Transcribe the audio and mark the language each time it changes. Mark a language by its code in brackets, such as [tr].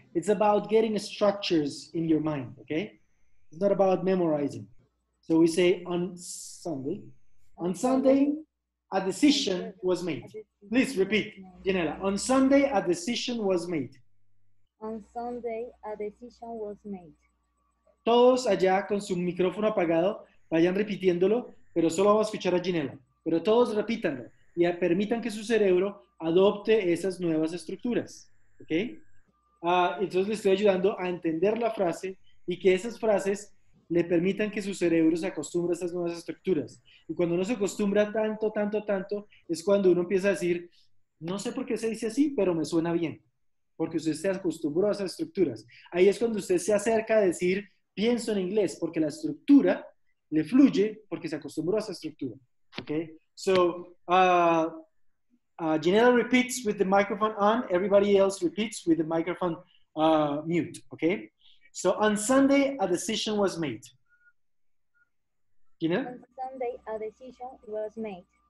[en] It's about getting structures in your mind, okay? It's not about memorizing. So we say on Sunday. On Sunday, a decision was made. Please repeat, Janela. On Sunday, a decision was made. On Sunday, a decision was made. [es] Todos allá con su micrófono apagado, vayan repitiéndolo, pero solo vamos a escuchar a Ginela. Pero todos repítanlo y permitan que su cerebro adopte esas nuevas estructuras. ¿Ok? Entonces le estoy ayudando a entender la frase y que esas frases le permitan que su cerebro se acostumbre a estas nuevas estructuras. Y cuando uno se acostumbra tanto, es cuando uno empieza a decir, no sé por qué se dice así, pero me suena bien. Porque usted se acostumbró a esas estructuras. Ahí es cuando usted se acerca a decir, pienso en inglés, porque la estructura le fluye porque se acostumbró a esa estructura. [en] Okay? So, Janela repeats with the microphone on. Everybody else repeats with the microphone mute. Okay? So, on Sunday, a decision was made. Janela? On Sunday, a decision was made.